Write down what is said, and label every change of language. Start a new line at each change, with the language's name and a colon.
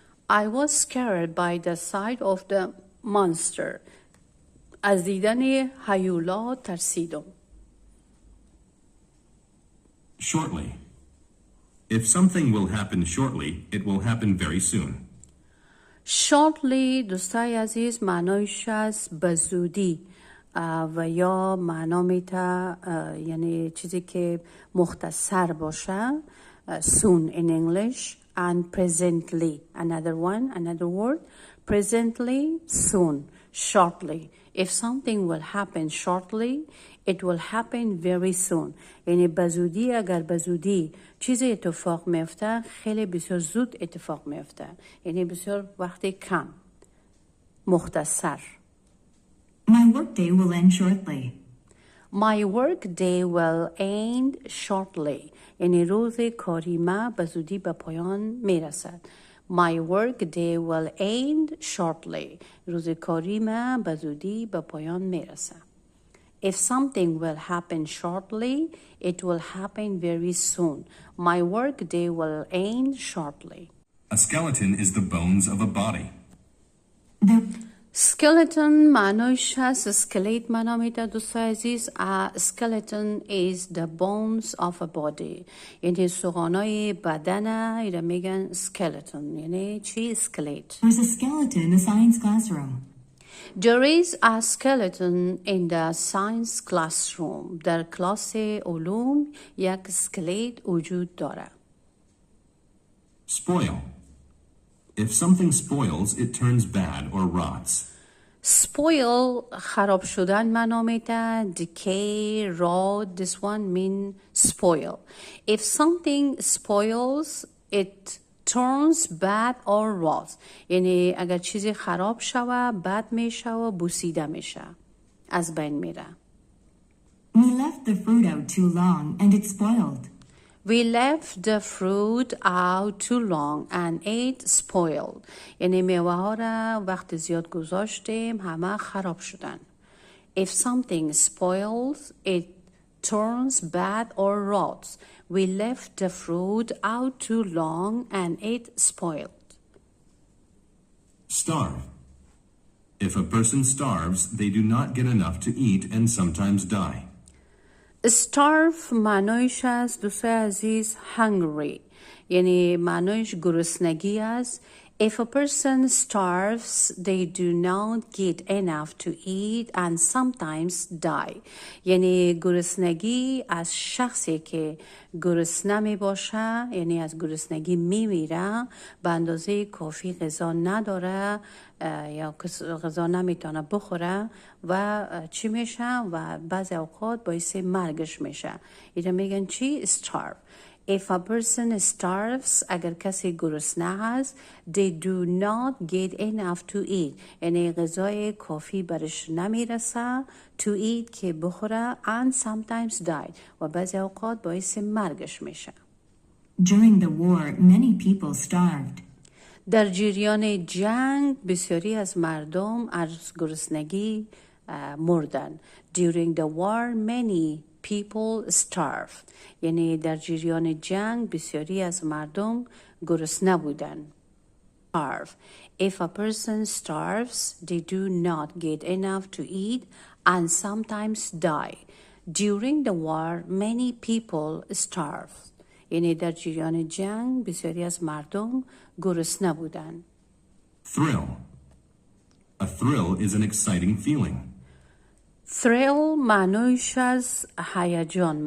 English: I was scared by the sight of the monster.
Persian: از دیدن هیولا ترسیدم.
English: Shortly. If something will happen shortly, it will happen very soon.
Persian: Shortly دوستای عزیز معنایش است به زودی و یا معنا میته یعنی چیزی که مختصر باشه.
English: Soon in English. And presently another word presently, soon, shortly. If something will happen shortly it will happen very soon
Persian: یعنی بزودی اگر بزودی چیزی اتفاق میفته خیلی بسیار زود اتفاق میفته یعنی بسیار وقت کم مختصر.
English: My workday will end shortly. My work day will end shortly
Persian: یعنی روز کاری ما به زودی به پایان میرسد.
English: My work day will end shortly
Persian: روز کاری ما به زودی به پایان میرسد.
English: If something will happen shortly it will happen very soon. My work day will end shortly. A skeleton is the bones of a body.
Persian: Skeleton معنایش هست اسکلت معنا میده دوستای عزیز.
English: A skeleton is the bones of a body
Persian: یعنی سوغانای بدن ایره میگن skeleton یعنی چی؟ اسکلت.
English: There's a skeleton in the science classroom. There is a skeleton in the science classroom
Persian: در کلاس علوم یک اسکلت وجود داره.
English: Spoil. If something spoils, it turns bad or rots.
Persian: Spoil خراب شدن معنا میده.
English: Decay, rot, this one mean spoil. If something spoils, it turns bad or rot.
Persian: یعنی اگر چیزی خراب شوه بد میشه و بوسیده میشه از بین میره.
English: We left the fruit out too long and it spoiled. We left the fruit out too long and it spoiled.
Persian: یعنی میوه ها را وقت زیاد گذاشتیم همه خراب شدن.
English: If something spoils, it turns bad or rots. We left the fruit out too long and it spoiled. Starve. If a person starves, they do not get enough to eat and sometimes die.
Persian: Starve معنایش است دوستای عزیز hungry یعنی معنایش گرسنگی است.
English: If a person starves, they do not get enough to eat and sometimes die.
Persian: یعنی گرسنگی از شخصی که گرسنه می باشه یعنی از گرسنگی می میره به اندازه کافی غذا نداره یا غذا نمیتونه بخوره و چی میشه و بعضی اوقات باعث مرگش میشه. اینا میگن چی؟ starve.
English: If a person starves
Persian: اگر کسی گرسنه هست
English: they do not get enough to eat
Persian: یعنی غذای کافی برش نمیرسه
English: to eat
Persian: که بخوره
English: and sometimes die
Persian: و بعضی اوقات باعث مرگش میشه.
English: During the war, many people starved.
Persian: در جریان جنگ بسیاری از مردم از گرسنگی مردن.
English: During the war many people starve.
Persian: یعنی در جریان جنگ بسیاری از مردم گرسنه بودند.
English: Starve. If a person starves, they do not get enough to eat and sometimes die. During the war, many people starve.
Persian: یعنی در جریان جنگ بسیاری از مردم گرسنه بودند.
English: Thrill. A thrill is an exciting feeling.
Persian: thrill معنیش از هیجان.